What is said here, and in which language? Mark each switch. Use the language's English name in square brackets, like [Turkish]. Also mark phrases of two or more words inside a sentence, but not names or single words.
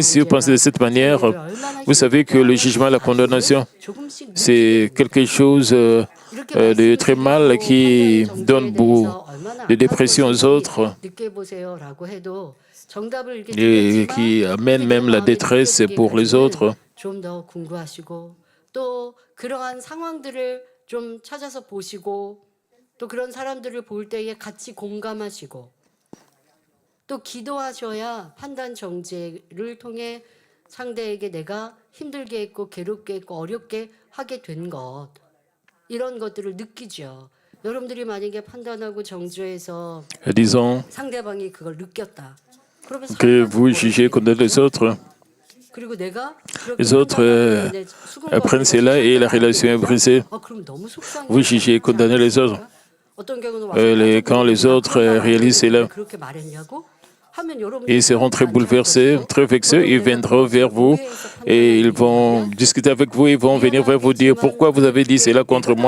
[French] Si vous pensez de cette manière, vous savez que le jugement et la condamnation, c'est quelque chose de très mal qui donne beaucoup de dépression aux autres et qui amène même la détresse pour les autres. [Korean] 또 그런 사람들을 볼 때에 같이 공감하시고 또 기도하셔야 판단 정죄를 통해 상대에게 내가 힘들게 했고 괴롭게 했고 어렵게 하게 된 것 이런 것들을 느끼죠. 여러분들이 만약에 판단하고 정죄해서 상대방이 그걸 느꼈다. [French] Que vous jugez condamnez les autres. Les autres apprennent cela et la relation est brisée. Vous jugez et condamnez les autres. Quand les autres réalisent cela, ils seront très bouleversés, très vexés, ils viendront vers vous et ils vont discuter avec vous, ils vont venir vers vous dire pourquoi vous avez dit cela contre moi.